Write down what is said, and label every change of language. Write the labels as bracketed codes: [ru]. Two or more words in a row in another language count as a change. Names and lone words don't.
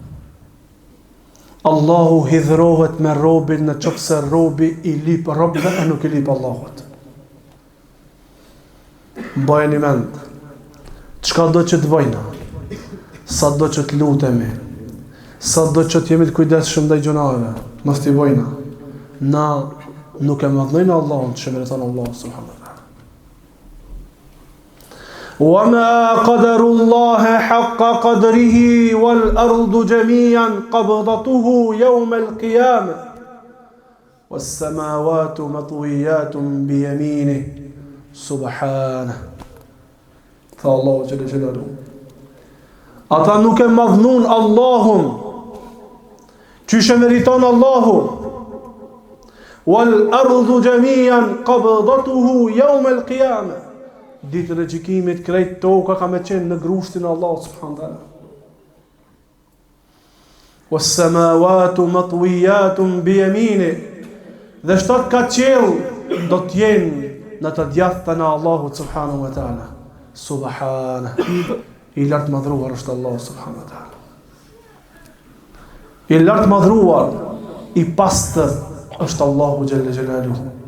[sq] Allahu hidhrohet me robin në qoftë se robi i lip robëve e nuk i lip Allahut. Mbajeni mend, çka do që të bëjna, sa do që të lutemi, sa do që të jemi të kujdesshëm ndaj gjunave, mos t'i bëjna. Na nuk e madhnojnë Allahun që meriton Allah [ar] سبحانه وتعالى. وَمَا قَدَرُ اللَّهَ حَقَّ قَدْرِهِ وَالْأَرْضُ جَمِيعًا قَبْضَتُهُ يَوْمَ الْقِيَامَةِ وَالسَّمَاوَاتُ مَطْوِيَّاتٌ بِيَمِينِهِ سُبْحَانَهُ. [sq] Tha Allahu [ar] جل جلاله. [sq] Ata nuk e madhnun Allahun, çish e meriton Allahu. [ar] وَالْأَرْضُ جَمِيعًا قَبْضَتُهُ يَوْمَ الْقِيَامَةِ. [sq] Ditën e gjykimit krejt toka ka me qenë në grushtin e Allahut [ar] سبحانه وتعالى. والسماوات مطويات بيمينه. [sq] Dhe shtat ka qiell do të jenë në të djathtën e Allahut [ar] سبحانه وتعالى. [sq] Subhanahu. I lartë madhruar është Allah [ar] سبحانه وتعالى. [sq] I lartë madhruar, i pastër është Allahu [ar] جل جلاله.